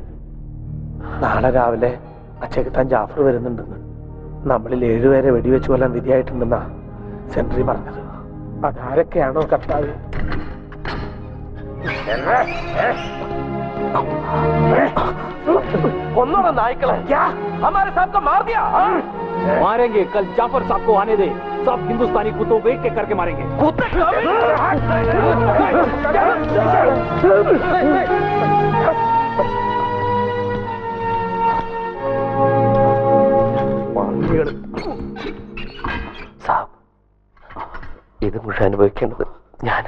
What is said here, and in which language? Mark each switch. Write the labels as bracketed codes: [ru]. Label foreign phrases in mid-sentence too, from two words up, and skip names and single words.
[ml] നാളെ രാവിലെ അച്ചേക്ക് ജാഫർ വരുന്നുണ്ടെന്ന്. നമ്മളിൽ 7 പേരെ വെടിവെച്ച് കൊല്ലാൻ വിധിയായിട്ടുണ്ടെന്നാ സെൻട്രി പറഞ്ഞത്. അതാരൊക്കെയാണോ കർത്താവ്? കൊന്നോടാ നായ്ക്കളെ. [hi] हमारे साहब को मार दिया. मारेंगे कल जाफर साहब को आने दे. सब हिंदुस्तानी कुत्तों वेट के करके मारेंगे. [ml] സാബ്, ഇത് മുഴുവൻ അനുഭവിക്കേണ്ടത് ഞാനാ.